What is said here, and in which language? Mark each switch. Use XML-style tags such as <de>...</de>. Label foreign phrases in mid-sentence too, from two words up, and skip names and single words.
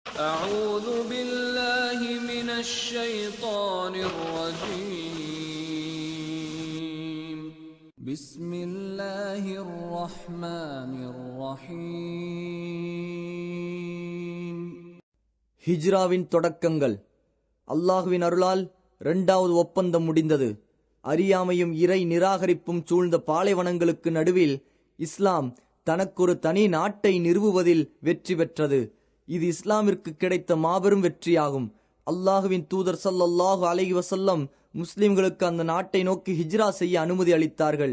<ar>أعوذ بالله من الشيطان الرجيم بسم الله الرحمن الرحيم.</ar> <ta>ஹிஜ்ராவின் தொடக்கங்கள். அல்லாஹ்வின் அருளால் 2வது ஒப்பந்தம் முடிந்தது. அறியாமையும் இறை நிராகரிப்பும் சூழ்ந்த பாலைவனங்களுக்கு நடுவில் இஸ்லாம் தனக்கொரு தனி நாட்டை நிறுவுவதில் வெற்றி பெற்றது. இது இஸ்லாமிற்கு கிடைத்த மாபெரும் வெற்றியாகும். அல்லாஹுவின் தூதர்</ta> <ar>صلى الله عليه وسلم</ar> <ta>முஸ்லிம்களுக்கு அந்த நாட்டை நோக்கி ஹிஜ்ரா செய்ய அனுமதி அளித்தார்கள்.</ta>